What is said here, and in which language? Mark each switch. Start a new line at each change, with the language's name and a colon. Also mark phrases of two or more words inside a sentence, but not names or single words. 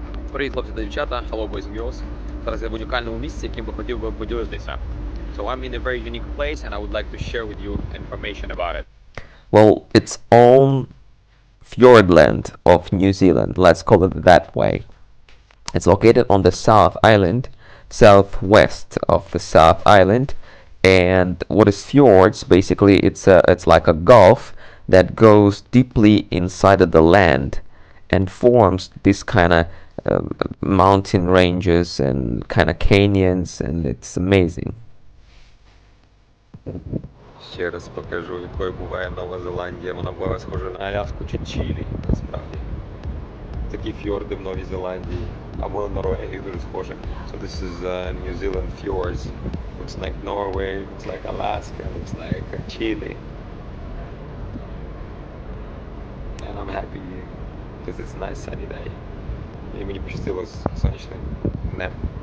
Ukrainian: Привіт, хлопці та дівчата,
English: hello boys and girls.
Ukrainian: Зараз я в унікальному місці, яким би хотів би поділитися.
English: So I'm in a very unique place and I would like to share with you information about it. Well, it's on FIORDLAND of New Zealand, let's call it that way. It's located on the South Island, southwest of the South Island, and what is fjords? Basically, it's like a gulf that goes deeply inside of the land and forms this kind of mountain ranges and kind of canyons, and it's amazing.
Ukrainian: Ще раз покажу, якою буває Нова Зеландія. Вона буває схожа на Аляску чи Чилі, насправді. Такі фьорди в Новій Зеландії, або на Норвегію дуже схоже.
English: So this is New Zealand fjords. Looks like Norway, looks like Alaska, looks like Chile. And I'm happy because it's a nice sunny day.
Ukrainian: І мені пощастило з сонячним днем.